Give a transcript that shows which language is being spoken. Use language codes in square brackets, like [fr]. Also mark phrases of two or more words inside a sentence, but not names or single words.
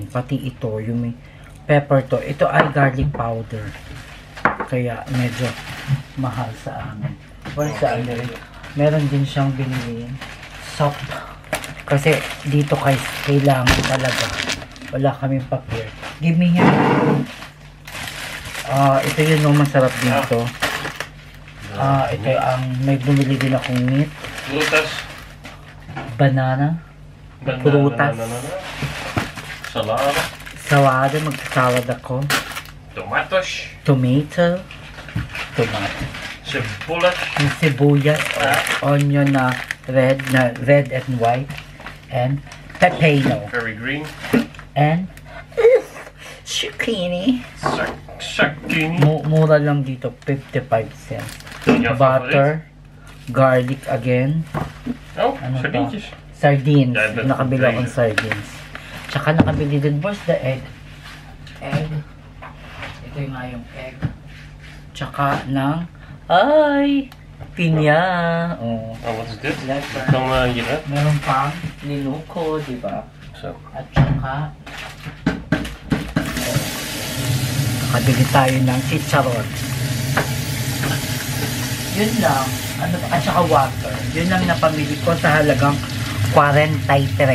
[tl] Pati ito, yung may pepper to. Ito ay garlic powder. Kaya medyo mahal sa amin. Well, sa amin, meron din siyang binili soap. Kasi dito kailangan talaga. Wala kaming papel. [en] Give me here. [tl] Ito yun masarap dito. Ito ang may bumili din akong meat. Prutas. Banana. Prutas. Salade. Salade. Magsasalad ako. Tomatos. Tomato. Sibuyas. Yung sibuyas. Onion na [en] red and white. And pepino. Very green. And zucchini. [tl] Zucchini. Mura lang dito, 55 cents. Jouw [en] Butter, garlic again. Oh, [tl] Ano sardientjes. Sardines. [nl] Ja, dat [tl] Nakabili [nl] is [tl] akong sardines. Tsaka nakabili din, [en] where's the egg? Egg. [tl] Ito yung nga yung egg. Tsaka pinya. Oh. [nl] Oh, wat is dit? Lekker. Dat kan hier hè. [tl] Meron pang niluko, di ba? Zo. At tsaka, nakabili tayo ng chicharon. Yun lang. At saka water. Yun lang napamili ko sa halagang 43.